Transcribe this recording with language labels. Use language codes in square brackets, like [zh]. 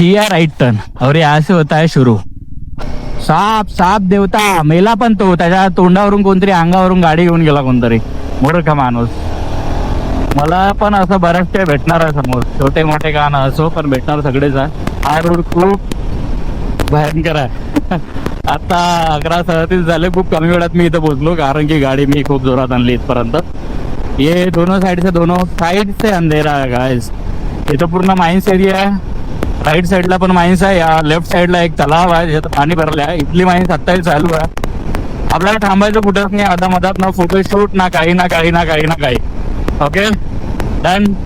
[hi] Right turn और यहाँ से होता है शुरू. [mr] साप देवता मेला, पण तो त्याच्या तोंडावरून कोणतरी अंगावरून गाडी घेऊन गेला, कोणतरी मूर्ख माणूस. मला पण असं बऱ्याच भेटणार आहे समोर, छोटे मोठे का ना असो, पण भेटणार सगळेच आहे. हा रोड खूप भयंकर आहे. आता 11:37 झाले, खूप कमी वेळात मी इथं पोहोचलो, कारण की गाडी मी खूप जोरात आणली इथपर्यंत. [hi] ये दोनों साइड से अंधेरा है गाइस. [mr] इथं पूर्ण माइन्स एरिया आहे. राईट साईडला पण माइन्स आहे, या लेफ्ट साईडला एक तलाव आहे ज्यात पाणी भरले आहे. इथली माइन्स आत्ताही चालू आहे. आपल्याला थांबायचं कुठंच नाही, आधा मधात ना फोटोशूट ना काही ना काही ना काही ना काही. [en] Okay done.